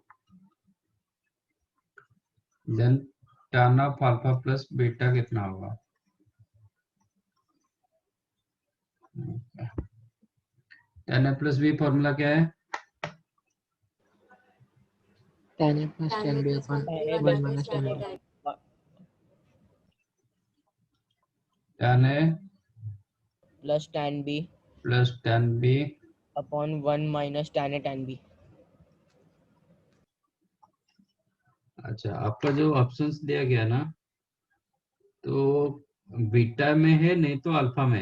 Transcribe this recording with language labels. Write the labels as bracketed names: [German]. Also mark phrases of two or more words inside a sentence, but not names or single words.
[English] then tan of alpha plus beta [Hindi] कितना होगा [English] tan a plus b [Hindi] फॉर्मूला क्या है [English] tan a plus tan b upon 1 minus tan b tan a प्लस tan b plus tan b upon 1 minus tan a tan b। [Hindi] अच्छा आपका जो ऑप्शंस दिया गया ना तो बीटा में है नहीं तो अल्फा में है।